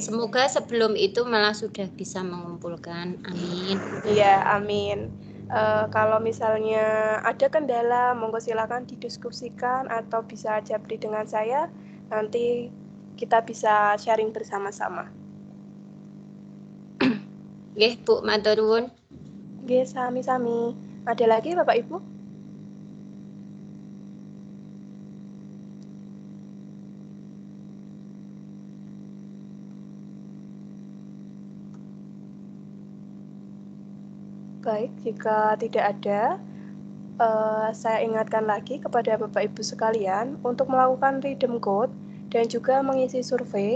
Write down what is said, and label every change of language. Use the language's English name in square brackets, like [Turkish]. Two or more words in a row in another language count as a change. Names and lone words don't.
[Indonesian] Semoga sebelum itu malah sudah bisa mengumpulkan. Amin. Iya, amin. Kalau misalnya ada kendala, monggo silakan didiskusikan atau bisa japri dengan saya. Nanti kita bisa sharing bersama-sama. [Javanese] Nggih, Bu, matur nuwun. Nggih, sami-sami. [Indonesian] Ada lagi Bapak Ibu? Baik, jika tidak ada, saya ingatkan lagi kepada Bapak Ibu sekalian untuk melakukan [English] redeem code [Indonesian] dan juga mengisi survei.